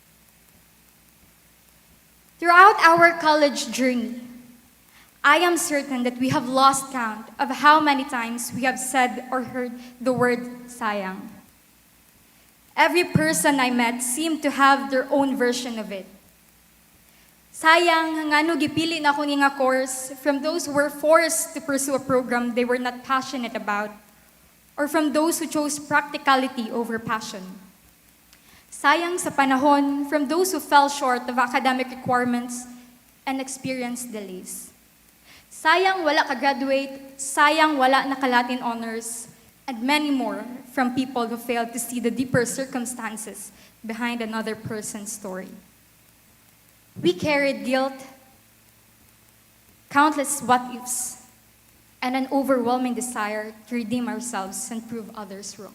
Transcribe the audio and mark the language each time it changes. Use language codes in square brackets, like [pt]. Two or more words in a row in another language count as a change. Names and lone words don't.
[en] Throughout our college journey, I am certain that we have lost count of how many times we have said or heard the word sayang. Every person I met seemed to have their own version of it. [ceb] Sayang, ngano gipili na ko ni nga course [en] from those who were forced to pursue a program they were not passionate about, or from those who chose practicality over passion. [ceb] Sayang sa panahon [en] from those who fell short of academic requirements and experienced delays. [ceb] Sayang wala ka-graduate, sayang wala nakalatin honors, [en] and many more from people who failed to see the deeper circumstances behind another person's story. We carried guilt, countless what-ifs, and an overwhelming desire to redeem ourselves and prove others wrong.